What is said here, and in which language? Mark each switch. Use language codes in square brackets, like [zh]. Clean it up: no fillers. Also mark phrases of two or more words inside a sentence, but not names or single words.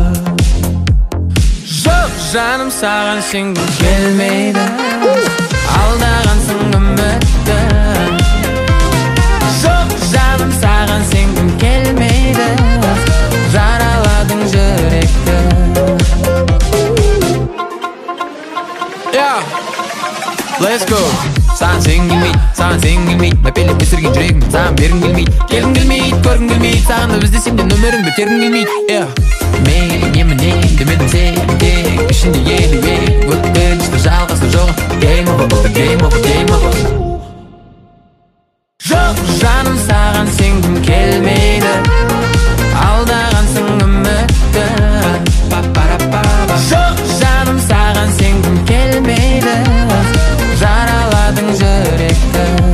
[kk] Жоқ жаным, саған сенгім келмейді, алдағансың үмітті. Жоқ жаным, саған сенгім келмейді, жараладың жүректі. [en] Let's go. [kk] Саған сенгім келмейді, саған сенгім келмейді, мәпелеп өсірген жүрегім саған бергім келмейді. Келгім келмейді, көргім келмейді, саған іздесем де нөміріңді тергім келмейді. Мейлі немінен демедім сен тек ішінде елуек, өткінші жалғасы жоқ. [en] Game over, game over, game over. [kk] Жоқ жаным, саған сенгім келмейді, алдағансың үмітті. Жоқ жаным, саған сенгім келмейді, жараладың жүректі.